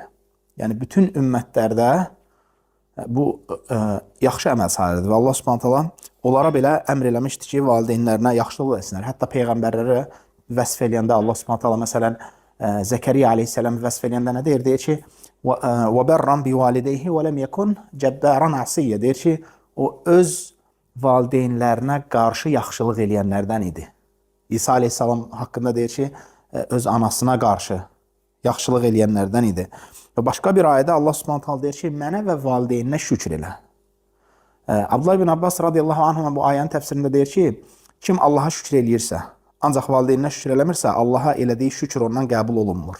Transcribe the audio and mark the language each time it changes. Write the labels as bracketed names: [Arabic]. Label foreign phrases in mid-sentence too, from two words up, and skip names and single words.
[Azerbaijani] Yəni, bütün ümmətlərdə bu yaxşı əməl sayılır və Allah Subhanahu onlara belə əmr eləmişdir ki, valideynlərinə yaxşılıq eləsinlər. Hətta peyğəmbərləri vəsf eləyəndə Allah Subhanahu məsələn, Zəkəriyyə aleyhissalam vəsf eləyəndə nə deyir? Deyir ki, [Arabic] وَبَرًّا بِوَالِدَيْهِ وَلَمْ يَكُنْ جَبَّارًا عَصِيًّا [Azerbaijani] deyir ki, o öz valideynlərinə qarşı yaxşılıq eləyənlərdən idi. İsa aleyhissalam haqqında deyir ki, öz anasına qarşı yaxşılıq eləyənlərdən idi. Və başqa bir ayədə Allah Subhanahu deyir ki, mənə və valideyninə şükür elə. Abdullah ibn Abbas radiyallahu anhuma bu ayənin təfsirində deyir ki, kim Allaha şükür eləyirsə, ancaq valideyninə şükür eləmirsə, Allaha elədiyi şükür ondan qəbul olunmur.